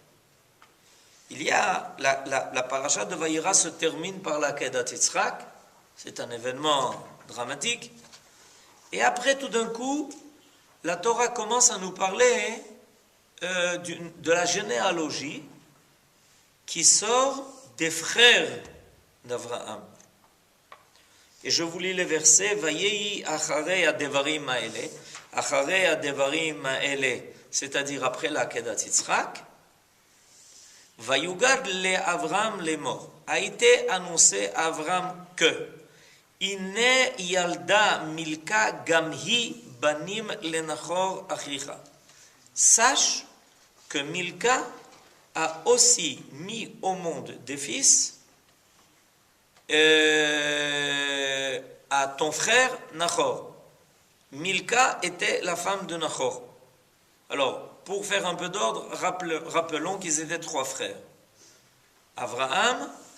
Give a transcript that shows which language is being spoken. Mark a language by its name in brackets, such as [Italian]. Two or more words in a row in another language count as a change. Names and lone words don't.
[French] Il y a la Parashat de Vayera se termine par la Kedat Yitzhak, c'est un événement dramatique, et après tout d'un coup, la Torah commence à nous parler de la généalogie qui sort des frères d'Abraham. Et je vous lis les versets. [Hebrew] ויהי אחרי הדברים האלה. אחרי הדברים האלה, [French] c'est-à-dire après la Kedat Yitzhak. [Hebrew] ויוגד לאברם [French] les morts. A été annoncé à Avram que [Hebrew] הנה ילדה מלכה גם היא בנים לנחור אחיך. [French] Sache que Milka a aussi mis au monde des fils à ton frère Nachor. Milka était la femme de Nachor. Alors, pour faire un peu d'ordre, rappelons qu'ils étaient trois frères.